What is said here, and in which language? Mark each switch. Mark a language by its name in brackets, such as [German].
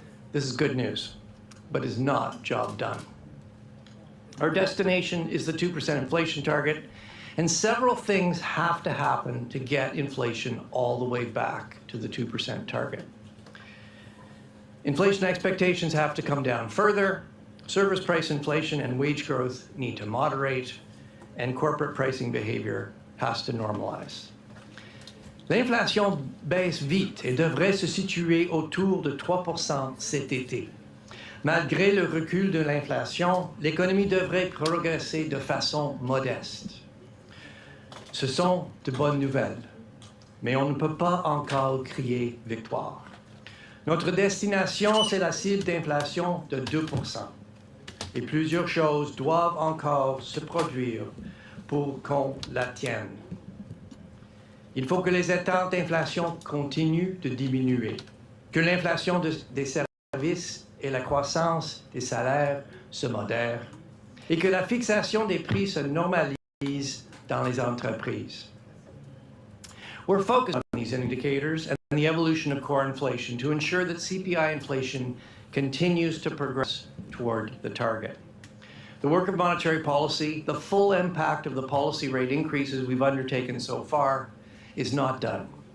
[English] This is good news, but is not job done. Our destination is the 2% inflation target, and several things have to happen to get inflation all the way back to the 2% target. Inflation expectations have to come down further. Service price inflation and wage growth need to moderate, and corporate pricing behavior has to normalize. [French] L'inflation baisse vite et devrait se situer autour de 3% cet été. Malgré le recul de l'inflation, l'économie devrait progresser de façon modeste. Ce sont de bonnes nouvelles, mais on ne peut pas encore crier victoire. Notre destination, c'est la cible d'inflation de 2%. Et plusieurs choses doivent encore se produire pour qu'on la tienne. Il faut que les attentes d'inflation continuent de diminuer, que l'inflation des services et la croissance des salaires se modèrent, et que la fixation des prix se normalise dans les entreprises. [English] We're focused on these indicators and the evolution of core inflation to ensure that CPI inflation continues to progress toward the target. The work of monetary policy, the full impact of the policy rate increases we've undertaken so far, is not done.